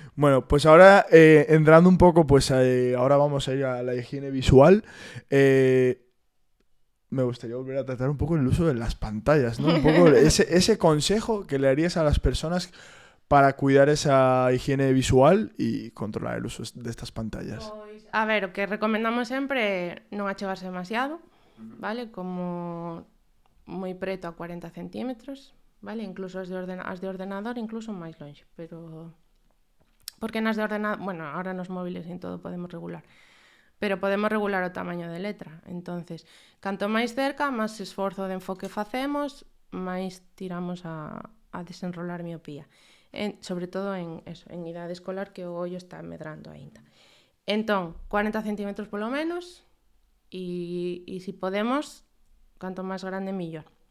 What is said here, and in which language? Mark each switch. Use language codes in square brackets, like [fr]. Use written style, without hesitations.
[es] Bueno, pues ahora entrando un poco, pues ahora vamos a ir a la higiene visual. Me gustaría volver a tratar un poco el uso de las pantallas, ¿no? Un poco ese consejo que le harías a las personas para cuidar esa higiene visual y controlar el uso de estas pantallas. [gl] Pois, a ver, o que recomendamos sempre é non achegarse demasiado, vale? Como moi preto a 40 centímetros, vale? Incluso as de ordenador, incluso máis longe, pero Porque nas de ordenador, bueno, ahora nos móviles e todo podemos regular, pero podemos regular o tamaño de letra. Entonces, canto máis cerca, máis esforzo de enfoque facemos, máis tiramos a desenrolar miopía. Sobre todo en idade escolar, que o ollo está medrando aínda. Entón, 40 centímetros polo menos, e se podemos, canto máis grande, millor.